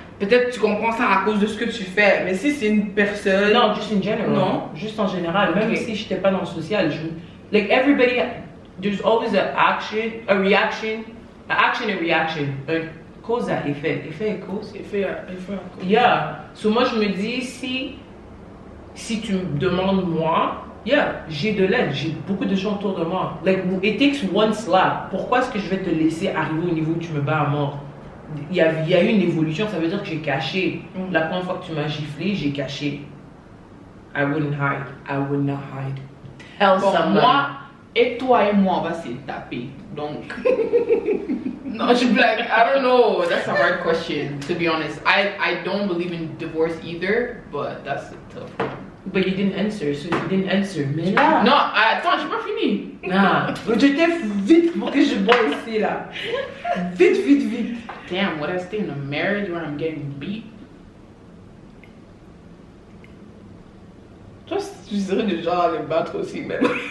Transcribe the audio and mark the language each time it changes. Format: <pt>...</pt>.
<fr>Peut-être tu comprends ça à cause de ce que tu fais, mais si c'est une personne.</fr> <en>Non, just in general.</en> <fr>Non. Juste en général. Même Ok. si je n'étais pas dans le social.</fr> <en>Like everybody, there's always an action, a reaction, an action and reaction.</en> <fr>Un cause à effet. Effet et cause. Effet à cause. Yeah. So moi je me dis, si tu me demandes moi, yeah, j'ai de l'aide. J'ai beaucoup de gens autour de moi.</fr> <en>Like, it takes one slap.</en> <fr>Pourquoi est-ce que je vais te laisser arriver au niveau où tu me bats à mort? Il y a eu une évolution, ça veut dire que j'ai caché. Mm. La première fois que tu m'as giflé, j'ai caché.</fr> <en>I wouldn't hide. I would not hide. Tell</en> <fr>Bon,</fr> <en>someone.</en> <fr>moi et toi et moi, on va se taper. Donc. Non, je blague.</fr> <en>I don't know. That's a hard question, to be honest. I don't believe in divorce either, but that's a tough one. But you didn't answer, so you didn't answer.</en> <fr>Mais là. Non, attends, j'ai pas fini. Ah. J'étais vite pour que je bois ici là. Vite, vite, vite.</fr> <en>Damn, would I stay in a marriage where I'm getting beat?</en> <fr>Toi, tu serais du genre à les battre aussi, même.</fr>